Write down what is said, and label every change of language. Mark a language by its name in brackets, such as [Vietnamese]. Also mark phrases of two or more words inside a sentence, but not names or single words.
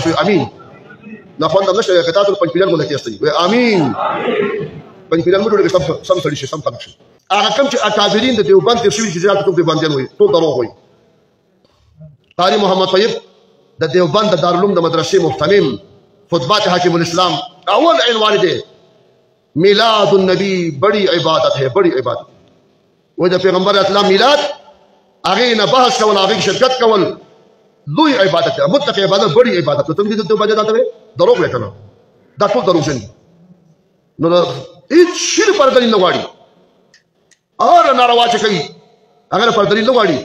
[Pashto] تاسو امین نه خوند هم نشته که تاسو پنځپیران مو نه کېستئ وایي امین. پنځپیران مو جوړېږي سم سړي شي، سم خلک شي. هغه کوم چې اکابرین د دیوبند تېر شوي چې زیات ټول دیوبندیان وایي، ټول دروغ وایي. قاري محمد طیب د دیوبند د دارالعلوم د مدرسې محتمم خطبات حاکم الاسلام اول عنوان دی [Urdu] میلاد النبی بڑی عبادت ہے، بڑی عبادت. [Pashto] وہ د پیغمبر اسلام میلاد هغې نه بحث کول، هغې شرکت کول لوی عبادت دی، مطلق عبادت، [Urdu] بڑی عبادت. [Pashto] ته دې ته باندې دا ته دروغ وایې که نه؟ دا ټول دروغجن دي. نو هېڅ شي لپاره دلیل نه غواړي. هر ناروا چې کوي هغه لپاره دلیل نه غواړي.